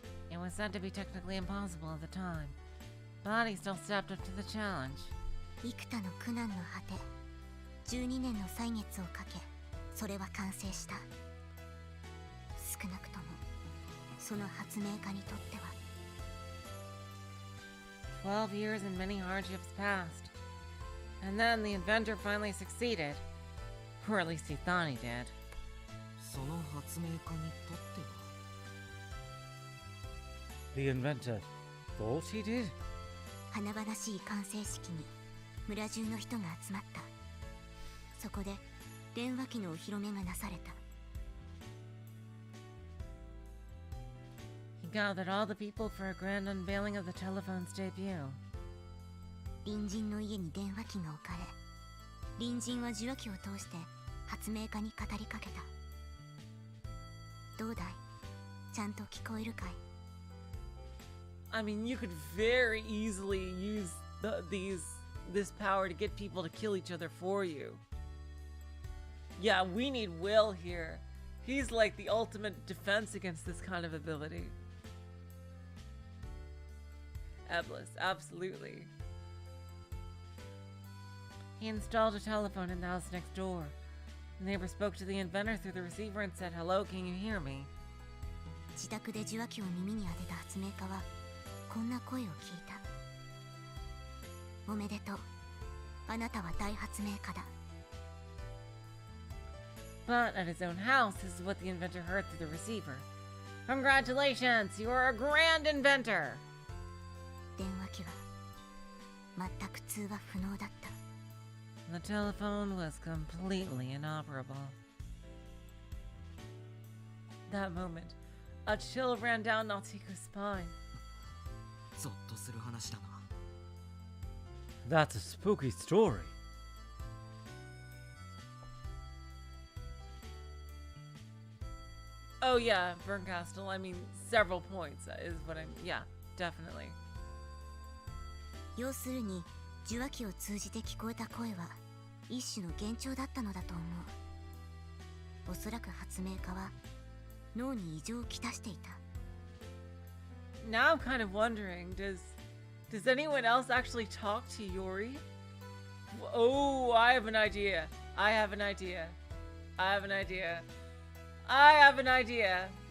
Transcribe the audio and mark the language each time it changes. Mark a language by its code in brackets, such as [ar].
[en] It was said to be technically impossible at the time, but he still stepped up to the challenge. [ja] 幾多の苦難の果て、12年の歳月をかけ、それは完成した。少なくとも、その発明家にとっては。 [en] 12 years and many hardships passed, and then the inventor finally succeeded, or at least he thought he did. [ja] その発明家にとっては [en] The inventor thought he did? [ja] 華々しい完成式に村中の人が集まった。そこで電話機のお披露目がなされた。 [en] He gathered all the people for a grand unveiling of the telephone's debut. [ja] 隣人の家に電話機が置かれ、隣人は受話器を通して発明家に語りかけた。どうだい？ちゃんと聞こえるかい？ [en] I mean, you could very easily use this power to get people to kill each other for you. Yeah, we need Will here. He's like the ultimate defense against this kind of ability. Eblis, absolutely. He installed a telephone in the house next door. The neighbor spoke to the inventor through the receiver and said, "Hello, can you hear me?" [ja] 自宅で受話器を耳に当てた発明家はこんな声を聞いた。おめでとう。あなたは大発明家だ。 [en] But at his own house, this is what the inventor heard through the receiver. "Congratulations, you are a grand inventor!" [ja] 電話機は全く通話不能だった。 [en] The telephone was completely inoperable. That moment, a chill ran down Natsuhiko's spine. [ja] ゾッとする話だな。 [en] That's a spooky story. Oh yeah, Burnt Castle, I mean, several points is what I'm... Yeah, definitely. [ja] 要するに受話器を通じて聞こえた声は一種の幻聴だったのだと思う。おそらく発明家は脳に異常をきたしていた。 [en] Now I'm kind of wondering, does anyone else actually talk to Yuri? Oh, I have an idea. I have an idea. I have an idea. I have an idea.